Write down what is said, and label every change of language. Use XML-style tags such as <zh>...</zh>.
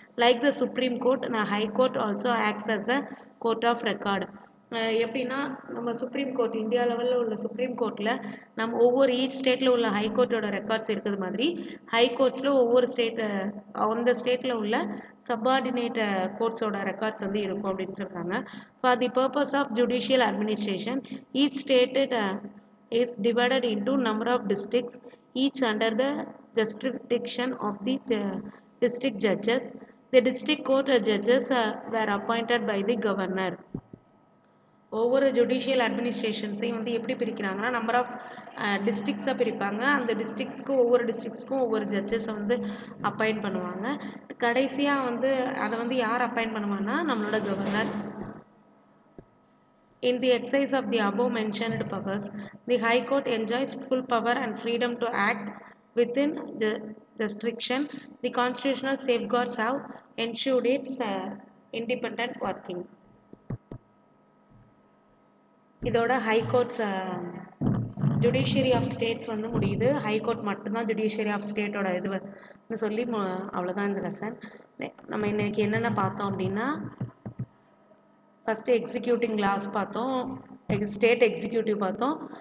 <en>Like the supreme court, the high court also acts as a court of record.</en> <ta>எப்படின்னா நம்ம supreme court India லெவலில் உள்ள supreme கோர்ட்டில் நம்ம ஒவ்வொரு ஈச் ஸ்டேட்டில் உள்ள ஹை கோர்ட்டோட ரெக்கார்ட்ஸ் இருக்கிறது மாதிரி ஹை கோர்ட்ஸில் ஒவ்வொரு அந்த ஸ்டேட்டில் உள்ள சப்பார்டினேட் கோர்ட்ஸோட ரெக்கார்ட்ஸ் வந்து இருக்கும் அப்படின்னு சொல்கிறாங்க.</ta> <en>For the purpose of judicial administration each state is divided into number of districts, each under the jurisdiction of the district judges. The district court judges were appointed by the governor.</en> <ta>ஒவ்வொரு judicial அட்மினிஸ்ட்ரேஷன்ஸையும் வந்து எப்படி பிரிக்கிறாங்கன்னா number of டிஸ்ட்ரிக்ஸாக பிரிப்பாங்க. அந்த டிஸ்ட்ரிக்ஸ்க்கும் ஒவ்வொரு டிஸ்ட்ரிக்ஸ்க்கும் ஒவ்வொரு ஜட்ஜஸை வந்து appoint பண்ணுவாங்க. கடைசியாக வந்து அதை வந்து யார் அப்பாயிண்ட் பண்ணுவாங்கன்னா நம்மளோட governor.</ta> <en>In the exercise of the above mentioned powers, the High Court enjoys full power and freedom to act within the restriction. The constitutional safeguards have ensured its independent working.</en> <ta>இதோட high courts judiciary of states வந்து முடியுது. High court மட்டும்தான் judiciary of ஸ்டேட்டோட இது சொல்லி அவ்வளோதான் இந்த lesson. நம்ம இன்னைக்கு என்னென்ன பார்த்தோம் அப்படின்னா, ஃபஸ்ட்டு எக்ஸிக்யூட்டிங் லாஸ் பார்த்தோம், ஸ்டேட் எக்ஸிக்யூட்டிவ் பார்த்தோம்.</ta>